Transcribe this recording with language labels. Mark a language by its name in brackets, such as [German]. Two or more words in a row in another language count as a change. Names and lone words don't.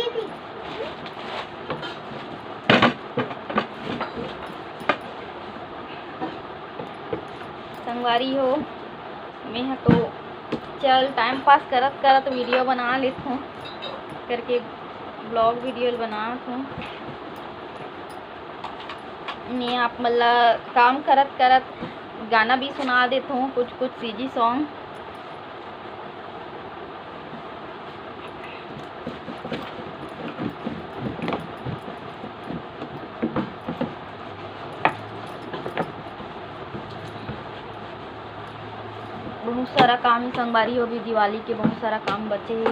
[Chhattisgarhi] संगवारी हो, मैं तो चल [English] time pass [Chhattisgarhi] करत करत वीडियो बना लेत हूँ करके [English] vlog video [Chhattisgarhi] बनात हूँ। मैं आप मतलब काम करत करत गाना भी सुना देता हूँ, कुछ कुछ [English] CG song. [Chhattisgarhi] बहुत सारा काम है संगवारी हो, भी दिवाली के बहुत सारा काम बचे है।